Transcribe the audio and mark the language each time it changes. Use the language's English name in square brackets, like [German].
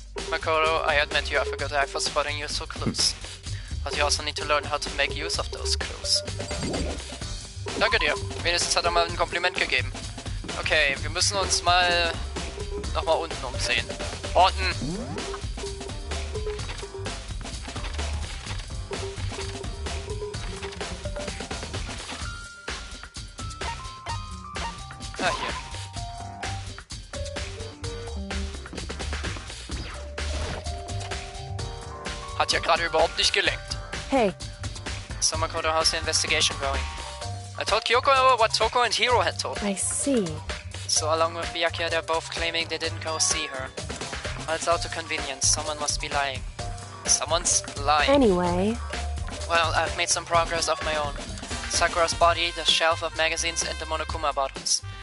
[English] Makoto, I admit you have a good eye for spotting useful clues. But you also need to learn how to make use of those clues. [German] Danke dir. Wenigstens hat er mal ein Kompliment gegeben. Okay, wir müssen uns mal nochmal unten umsehen. Orten! Ah, hier. Hat ja gerade überhaupt nicht gelenkt. Hey, [English] So Makoto, how's the investigation going? I told Kyoko what Toko and Hiro had told me. I see. So along with Byakuya, they're both claiming they didn't go see her. Well, it's out to convenience. Someone must be lying. Someone's lying. Anyway, Well, I've made some progress of my own. Sakura's body, the shelf of magazines, and the Monokuma bottles.